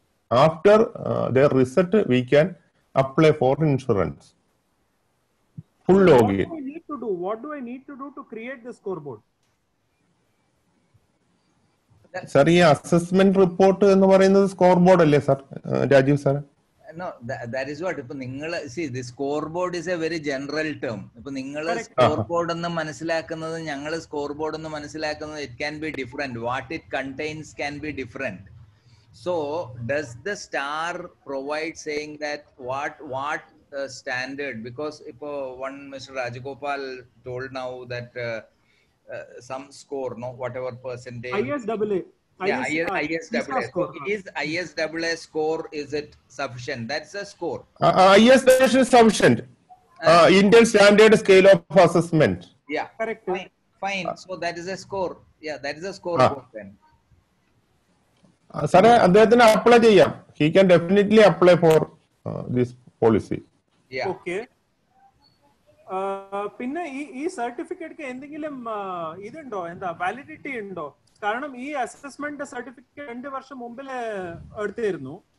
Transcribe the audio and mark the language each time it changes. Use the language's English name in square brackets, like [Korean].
[English] After their result, we can apply for insurance. Full login. What do I need to do to create the scoreboard? [Malayalam] Sir, ഈ assessment report എന്ന് പറയുന്നത് score board അല്ലേ sir Rajeev sir? [English] No, that is what. [Malayalam] ഇപ്പൊ നിങ്ങൾ [English] the scoreboard is a very general term. [Malayalam] ഇപ്പൊ നിങ്ങൾ scoreboard എന്ന് മനസ്സിലാക്കുന്നത് ഞങ്ങൾ scoreboard എന്ന് മനസ്സിലാക്കുന്നത് [English] it can be different. What it contains can be different. So, does the star provide saying that what standard? Because [Malayalam] ipo [English] one Mr. Rajagopal told now that some score, no, whatever percentage. ISAA. ISAA. So is ISAA score, is it sufficient? That's a score. ISAA is sufficient. Indian Standard Scale of Assessment. Yeah. Correct. Fine. So that is a score. Yeah, that is a score then. [Malayalam] സാറേ അദ്ദേഹത്തിന് apply ചെയ്യാം. [English] He can definitely apply for this policy. Okay. [Malayalam] പിന്നെ ഈ certificate എന്തെങ്കിലും ഇതുണ്ടോ, എന്താ validity ഉണ്ടോ? കാരണം ഈ അസസ്മെന്റ് സർട്ടിഫിക്കറ്റ് 2 വർഷം മുമ്പിൽ എടുത്തിരുന്നു.